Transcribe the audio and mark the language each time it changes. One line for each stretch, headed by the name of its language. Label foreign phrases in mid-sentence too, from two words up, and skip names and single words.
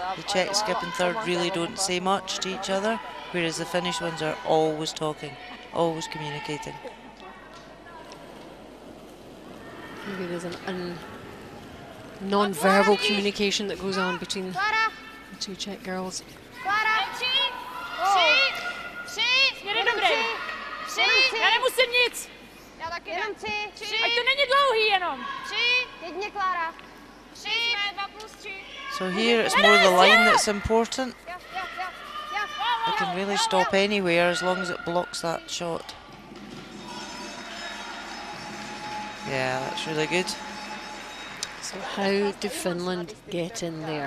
English: The Czech skip and third really don't say much to each other, whereas the Finnish ones are always talking, always communicating. Maybe there's an non-verbal communication that goes on between the two Czech girls.
Czech: Směry dobrý. Já nemusím nic. Jenom 3. Ať to není dlouhý jenom. 3. Jedně, Klára. 3. 2 plus 3.
English: So here it's more the line that's important. They can really stop anywhere as long as it blocks that shot. Yeah, that's really good. So how do Finland get in there?